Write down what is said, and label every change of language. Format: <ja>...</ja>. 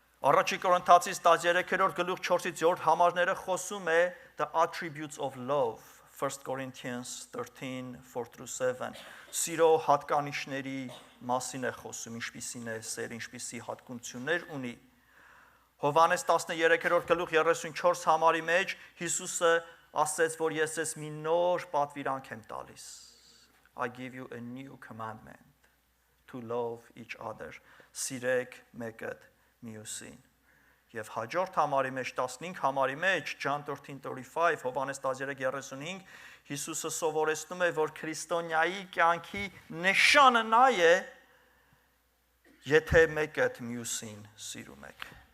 <hy>Առաջին Կորինթացիս 13-րդ գլուխ 4-ից 7 համարները խոսում է</hy> <en>the attributes of love,</en> <hy>1 Corinthians 13:4-7, սիրո հատկանիշների մասին է խոսում, ինչպիսին է սեր, ինչպիսի հատկություններ ունի։ Հովանես 13-րդ գլուխ 34 համարի մեջ Հիսուսը ասեց, որ ես ես մի նոր պատվիրանք եմ տալիս.</hy> <en>I give you a new commandment to love each other.</en> <hy>Սիրեք մեկը մյուսին։ Եվ հաջորդ համարի մեջ 15 համարի մեջ John 13:35 Հովանես 13:35 Հիսուսը սովորեցնում է, որ քրիստոնյայի կյանքի նշանը նա է, եթե մեկը մյուսին սիրում եք։</hy>